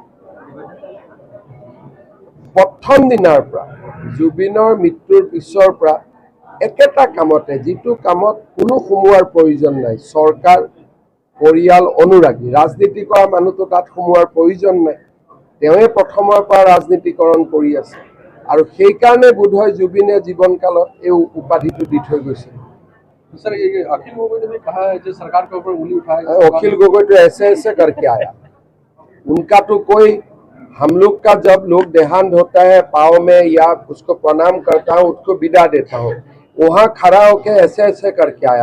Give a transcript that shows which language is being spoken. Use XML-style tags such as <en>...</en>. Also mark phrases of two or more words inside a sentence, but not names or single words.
<as>প্ৰথম দিনাৰ পৰা জুবিনৰ মৃত্যুৰ পিছৰ পৰা একেটা কামতে, যিটো কামত কোনো সোমোৱাৰ প্ৰয়োজন নাই, চৰকাৰ, পৰিয়াল, অনুৰাগী, ৰাজনীতি কৰা মানুহটো তাত সোমোৱাৰ প্ৰয়োজন নাই। তেওঁৱে প্ৰথমৰ পৰা ৰাজনীতিকৰণ কৰি আছে আৰু সেইকাৰণে বোধহয় জুবিনে জীৱনকালত এই উপাধিটো দি থৈ গৈছিল।</as> <hi>सर ये अखिल गोगोई ने भी कहा है जो सरकार के ऊपर उंगली उठाएगा। अखिल गोगोई तो ऐसे करके आया। उनका तो कोई, हम लोग का जब लोग देहांत होता है पाँव में या उसको प्रणाम करता हूँ, उसको विदा देता हूँ, वहां खड़ा होके ऐसे करके आया।</hi>